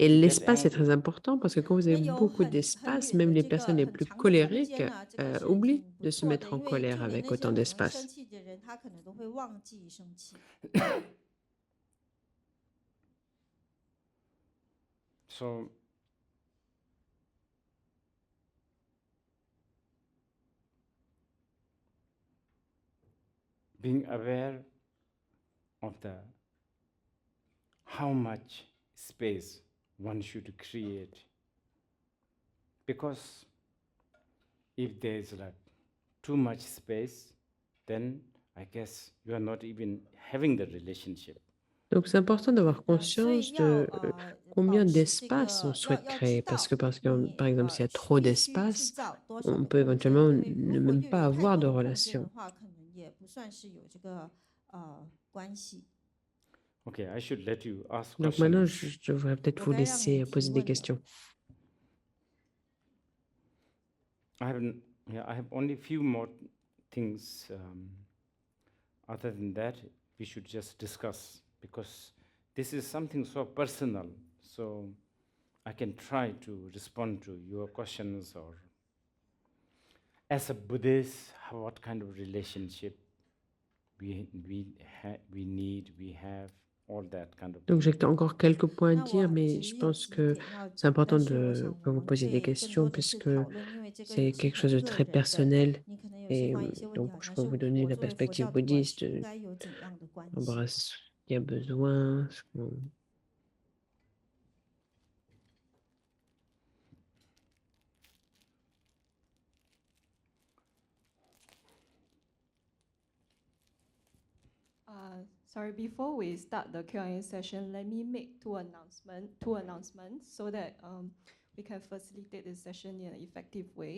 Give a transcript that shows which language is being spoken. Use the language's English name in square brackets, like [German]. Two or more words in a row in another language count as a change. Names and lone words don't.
[French] Et [English] to get [French] l'espace est [English] angry. [French] très important parce que quand vous [Chinese] 那 [French] avez [Chinese] 有 [French] beaucoup [Chinese] 很 [French] d'espace, [Chinese] 远 [French] même [Chinese] 的 [French] les [Chinese] 这 [French] personnes [Chinese] 个 [French] les [Chinese] 很 [French] plus [Chinese] 长的空 [French] colériques [Chinese] 间呢，这个是 [French] oublient [Chinese] 挺不 [French] de se [Chinese] 错 [French] mettre [Chinese] 的， [French] en [Chinese] 因为 [French] colère [Chinese] 就连 [French] avec [Chinese] 那些 [French] autant [Chinese] 很容易 [French] d'espace. [Chinese] 生气的人，他可能都会忘记生气。 [English] So, being aware of the how much space one should create because if there's like too much space, then I guess you are not even having the relationship. [French] Donc, c'est important d'avoir [Chinese] 所以 [French] conscience [Chinese] 要 [French] de [Chinese] 保 [French] combien [Chinese] 持这 [French] d'espace on [Chinese] 个 [French] souhaite [Chinese] 要 [French] créer. [Chinese] 知 [French] Parce [Chinese] 道 [French] que, par [Chinese] 你 [French] exemple, s'il y a trop [Chinese] 必须制 [French] d'espace, [Chinese] 造多少 [French] on [Chinese] 的 [French] peut [Chinese] 空间， [French] éventuellement [Chinese] 因为 [French] ne [Chinese] 如果 [French] même [Chinese] 又 [French] pas [Chinese] 有太 [French] avoir [Chinese] 多 [French] de [Chinese] 的空间 [French] relation. [Chinese] 的话，可能也不算是有这个关系。 [English] Okay, I should let you ask [French] Donc maintenant, [English] questions. [French] je devrais peut-être [Chinese] 我 [French] vous [Chinese] 该让你 [French] laisser [Chinese] 提 [French] poser des [Chinese] 问了。 [French] questions. [English] I have only few more things. Other than that, we should just discuss because this is something so personal. So I can try to respond to your questions, or as a Buddhist, what kind of relationship we need, we have, all that kind of [French] Donc [English] thing. [French] j'ai encore quelques points à [Chinese] 那 [French] dire, [Chinese] 我 [French] mais [Chinese] 只 [French] je [Chinese] 有 [French] pense [Chinese] 几 [French] que [Chinese] 点要 [French] c'est [Chinese] 讲， [French] important [Chinese] 但是我想 [French] que [Chinese] 我 [French] vous [Chinese] 们 [French] posiez [Chinese] 可 [French] des [Chinese] 以更 [French] questions [Chinese] 多的是 [French] puisque [Chinese] 讨论，因为这个 [French] c'est [Chinese] 也是 [French] quelque chose [Chinese] 很 [French] de [Chinese] 个 [French] très [Chinese] 人的。 [French] personnel. [Chinese] 你可能有些 [French] Et [Chinese] 关于一些问题， [French] donc [Chinese] 好 [French] je [Chinese] 像 [French] peux [Chinese] 是 [French] vous donner [Chinese] 我 [French] la [Chinese] 作为佛教 [French] perspective [Chinese] 徒，我是 [French] bouddhiste [Chinese] 应该有怎样的关 [French] on [Chinese] 系？ [French] verra ce qu'il y a besoin. [English] Sorry, before we start the Q&A session, let me make two announcements so that we can facilitate this session in an effective way.